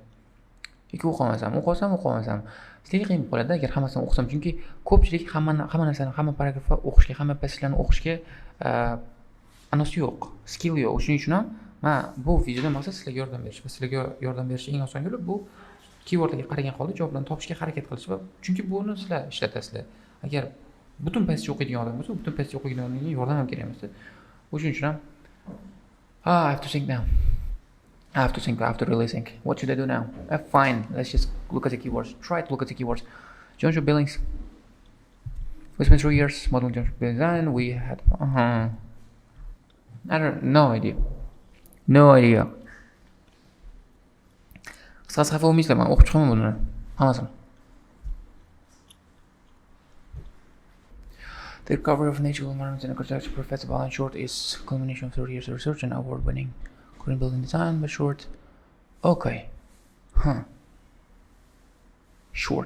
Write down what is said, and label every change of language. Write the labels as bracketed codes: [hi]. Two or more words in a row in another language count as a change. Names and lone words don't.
[uz] Yoki o'qimasam, sizlarga qiyin bo'ladi agar hammasini o'qisam, chunki ko'pchilik hamma narsani, hamma paragrafni o'qishga, hamma passajlarni o'qishga anosi yo'q, skill yo'q. Shuning uchun ham men bu videoda maqsad sizlarga yordam berish va sizlarga yordam berish eng oson yo'li bu keywordlarga qaragan holda javoblarni topishga harakat qilish va chunki buni sizlar ishlatasizlar. Agar butun passaj o'qiydigan odam bo'lsa, butun passaj o'qiydigan odamga yordam ham kerak emas. Shuning uchun ham [en] I have to think now. I have to really think. What should I do now? Fine. Let's just look at the keywords. Try to look at the keywords. John Shaw Billings. We spent 3 years modeling John Shaw Billings design. We had no idea. [uz] Qisqasi xafa bo'lmaysizlar, men o'qib chiqaman buni hammasini. [en] The recovery of natural environments in architecture, Professor Alan Short, is a culmination of 30 years of research and award-winning Korean building design by Short. Okay. Short.